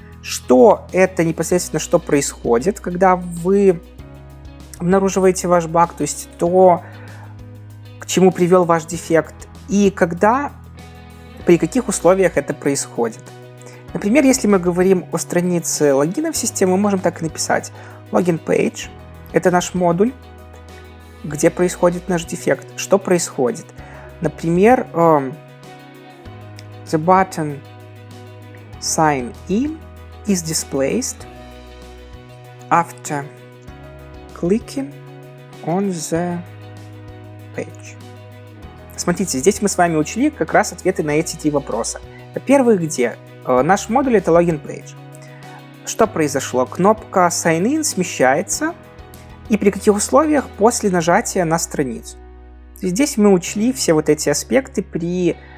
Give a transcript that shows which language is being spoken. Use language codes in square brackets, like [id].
[ru] Что — это непосредственно что происходит, когда вы обнаруживаете ваш баг, то есть то, к чему привел ваш дефект. И когда, при каких условиях это происходит. Например, если мы говорим о странице логина в систему, мы можем так и написать. Login page — это наш модуль, где происходит наш дефект. Что происходит? Например, [en] the button sign in is displaced after clicking on the page. [ru] Смотрите, здесь мы с вами учли как раз ответы на эти 3 вопроса. Во-первых, где? Наш модуль — это login page. Что произошло? Кнопка sign in смещается, и при каких условиях после нажатия на страницу. Здесь мы учли все вот эти аспекты при